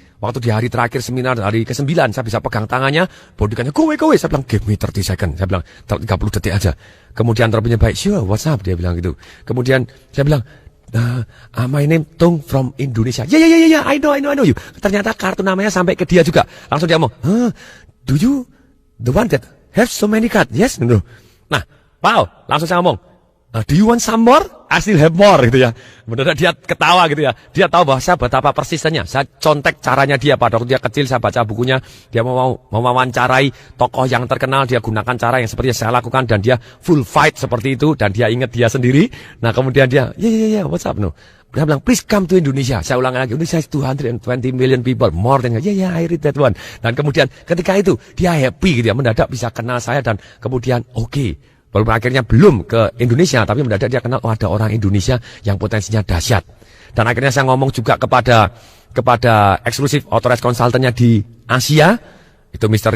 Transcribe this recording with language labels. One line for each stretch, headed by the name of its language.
Indonesian: Waktu di hari terakhir seminar, hari ke-9, saya bisa pegang tangannya, bodyguardnya,
English: go away.
Indonesian: Saya bilang,
English: give me 30 second.
Indonesian: Saya bilang, 30 detik aja. Kemudian Robbins baik,
English: sure, what's up?
Indonesian: Dia bilang gitu. Kemudian saya bilang,
English: my name Tung from Indonesia. Yeah, I know you.
Indonesian: Ternyata kartu namanya sampai ke dia juga. Langsung dia ngomong,
English: do you the one that have so many cards? Yes, no. Nah, wow,
Indonesian: langsung saya ngomong,
English: do you want some more? I still have more,
Indonesian: gitu ya. Benar dia ketawa gitu ya. Dia tahu bahwa saya betapa persistennya. Saya contek caranya dia pada waktu dia kecil, saya baca bukunya. Dia mau mewawancarai tokoh yang terkenal, dia gunakan cara yang seperti yang saya lakukan. Dan dia
English: full fight
Indonesian: seperti itu. Dan dia ingat dia sendiri. Nah kemudian dia,
English: yeah, what's up, no?
Indonesian: Dia bilang,
English: please come to Indonesia.
Indonesian: Saya ulangi lagi,
English: Indonesia is 220 million people, more than, yeah, I read that one.
Indonesian: Dan kemudian ketika itu, dia happy gitu ya, mendadak bisa kenal saya dan kemudian, oke. Walaupun akhirnya belum ke Indonesia, tapi mendadak dia kenal, ada orang Indonesia yang potensinya dahsyat. Dan akhirnya saya ngomong juga kepada eksklusif authorized consultant-nya di Asia, Itu Mr.